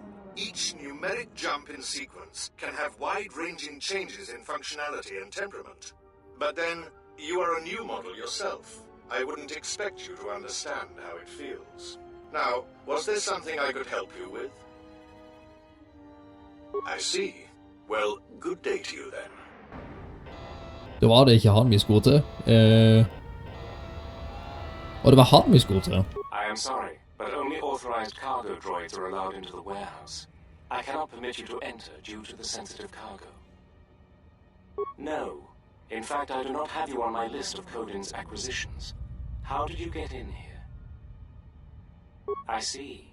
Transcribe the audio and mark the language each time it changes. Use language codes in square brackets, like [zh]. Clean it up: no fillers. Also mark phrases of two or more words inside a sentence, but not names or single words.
[en] Each numeric jump in sequence can have wide-ranging changes in functionality and temperament. But then, you are a new model yourself. I wouldn't expect you to understand how it feels. Now, was there something I could help you with? I see. Well, good day to you then. [no] Det var det ikke han vi skulle til. Og det var han vi skulle til. [en] I am sorry, but only authorized cargo droids are allowed into the warehouse. I cannot permit you to enter due to the sensitive cargo. No. In fact, I do not have you on my list of Codin's acquisitions. How did you get in here? I see.